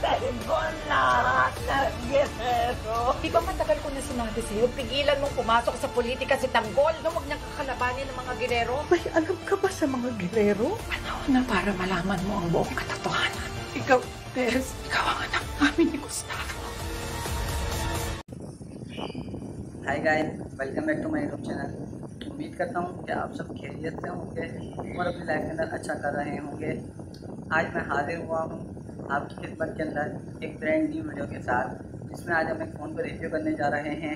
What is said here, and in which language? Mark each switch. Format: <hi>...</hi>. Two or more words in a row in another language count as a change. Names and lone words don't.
<tl>Tanggol lahat ng Guerrero. Di ba matagal ko na sinabi sa'yo, pigilan mong pumasok sa politika si Tanggol, no? Huwag niyang kakalabanin ng mga Guerrero. May alam ka ba sa mga Guerrero? Panahon na para malaman mo ang buong katotohanan. Ikaw, Tess, ikaw ang anak namin ni Gustavo.</tl> <en>Hi guys, welcome back to my YouTube channel.</en> <hi>उम्मीद करता हूँ कि आप सब खैरियत से होंगे और अपनी लाइफ के अंदर अच्छा कर रहे होंगे। आज मैं हाजिर हुआ हूँ आपकी खिदमत के अंदर एक</hi> <en>brand new video</en> <hi>के साथ, जिसमें आज हम एक फ़ोन पर रिव्यू करने जा रहे हैं।</hi>